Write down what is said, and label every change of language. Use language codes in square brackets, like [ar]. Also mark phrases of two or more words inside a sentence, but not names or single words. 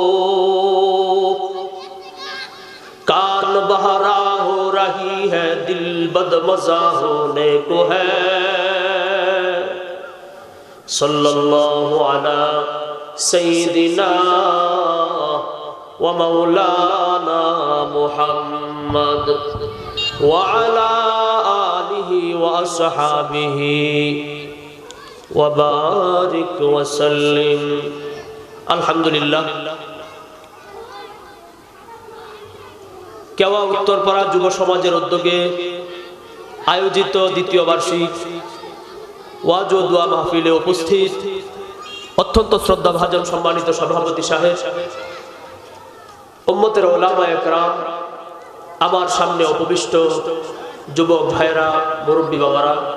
[ur] کان بہرا ہو رہی ہے دل بدمزہ ہونے کو ہے [ar] صلی اللہ علی سیدنا و مولانا محمد وعلی آلہ و اصحابہ وبارک وسلم الحمدللہ [bn] কেওয়া উত্তরপাড়া যুব সমাজের উদ্যোগে আয়োজিত দ্বিতীয় বার্ষিক ওয়াজ ও দোয়া মাহফিলে উপস্থিত অত্যন্ত শ্রদ্ধাভাজন সম্মানিত সভাপতি সাহেব, উম্মতের উলামায়ে কেরাম, আমার সামনে উপবিষ্ট যুবক ভাইরা, মুরব্বী বাবারা,